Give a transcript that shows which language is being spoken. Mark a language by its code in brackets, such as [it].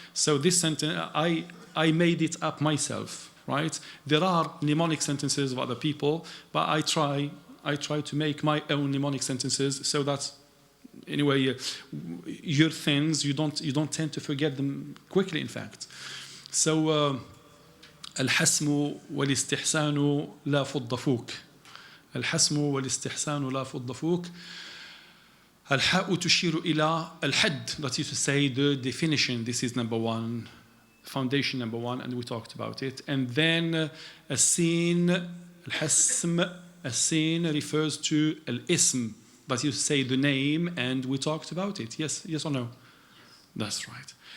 [en] So this sentence, I made it up myself, right? There are mnemonic sentences of other people, but I try to make my own mnemonic sentences so that, anyway, your things you don't tend to forget them quickly. In fact, so. [ar] الحسم والاستحسان لا فض فوك. الحسم والاستحسان لا فض فوك. الحاء تشير إلى الحد, [en] that is to say the definition. This is number one, foundation number one, and we talked about it. And then السين, الحسم, السين refers to الاسم, that is to say the name, and we talked about it. Yes or no? That's right.